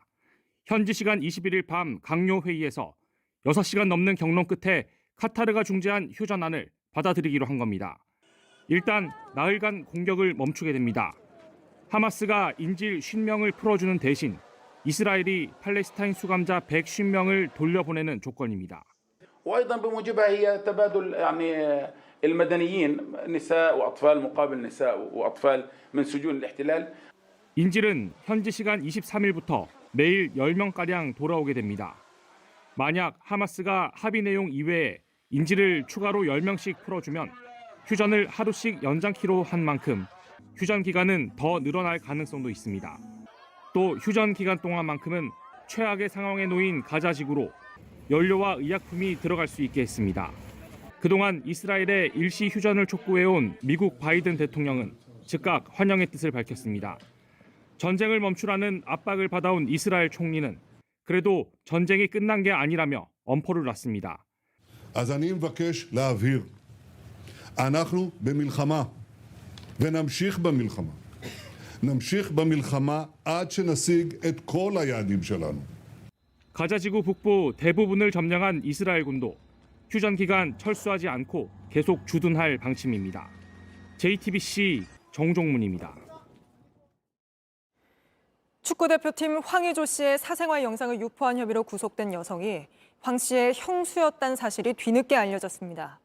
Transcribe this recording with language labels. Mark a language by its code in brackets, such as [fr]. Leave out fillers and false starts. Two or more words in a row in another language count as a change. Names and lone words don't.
[ko] 현지 시간 21일 밤 강요 회의에서 6시간 넘는 경론 끝에 카타르가 중재한 휴전안을 받아들이기로 한 겁니다. 일단 나흘간 공격을 멈추게 됩니다. 하마스가 인질 50명을 풀어주는 대신 이스라엘이 팔레스타인 수감자 150명을 돌려보내는 조건입니다. [ar] وايضا بموجبها هي تبادل يعني المدنيين نساء واطفال مقابل نساء واطفال من سجون الاحتلال. [ko] 인질은 현지 시간 23일부터 매일 10명가량 돌아오게 됩니다. 만약 하마스가 합의 내용 이외에 인질을 추가로 10명씩 풀어주면 휴전을 하루씩 연장키로 한 만큼 휴전 기간은 더 늘어날 가능성도 있습니다. 또 휴전 기간 동안만큼은 최악의 상황에 놓인 가자 지구로 연료와 의약품이 들어갈 수 있게 했습니다. 그동안 이스라엘의 일시 휴전을 촉구해온 미국 바이든 대통령은 즉각 환영의 뜻을 밝혔습니다. 전쟁을 멈추라는 압박을 받아온 이스라엘 총리는 그래도 전쟁이 끝난 게 아니라며 엄포를 놨습니다. [he] אז אני מבקש להבהיר, אנחנו במלחמה ונמשיך במלחמה. נמשיך במלחמה עד שנשיג את כל היעדים שלנו. [ko] 가자지구 북부 대부분을 점령한 이스라엘군도 휴전 기간 철수하지 않고 계속 주둔할 방침입니다. JTBC 정종문입니다. 축구대표팀 황의조 씨의 사생활 영상을 유포한 혐의로 구속된 여성이 황 씨의 형수였다는 사실이 뒤늦게 알려졌습니다.